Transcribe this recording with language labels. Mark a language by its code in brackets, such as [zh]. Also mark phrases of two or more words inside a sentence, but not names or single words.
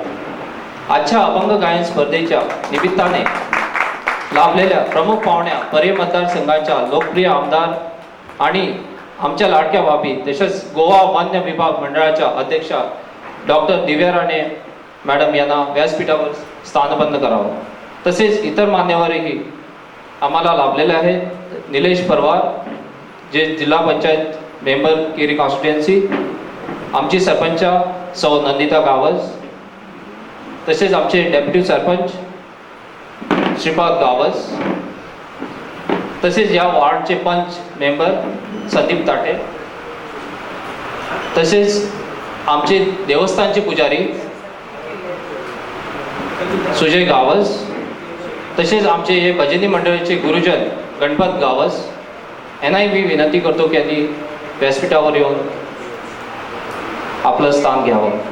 [mr] आजच्या अभंग गायन स्पर्धेच्या निमित्ताने लाभलेल्या प्रमुख पाहुण्या पर्याय मतदारसंघाच्या लोकप्रिय आमदार आणि आमच्या लाडक्या भाभी तसेच गोवा वन्य विभाग मंडळाच्या अध्यक्षा डॉक्टर दिव्या राणे मॅडम यांना व्यासपीठावर स्थानबद्ध करावं. तसेच इतर मान्यवरही आम्हाला लाभलेले आहेत. निलेश परवार जे जिल्हा पंचायत मेंबर केरी कॉन्स्टिट्युएन्सी, आमची सरपंच सौ नंदिता गावस, तसेच आमचे डेप्युटी सरपंच श्रीपाद गावस, तसेच या वार्डचे पंच मेंबर संदीप ताटे, तसेच आमचे देवस्थानचे पुजारी सुजय गावस, तसेच आमचे हे भजनी मंडळाचे गुरुजन गणपत गावस यांनाही मी विनंती करतो की यांनी व्यासपीठावर येऊन आपलं स्थान घ्यावं.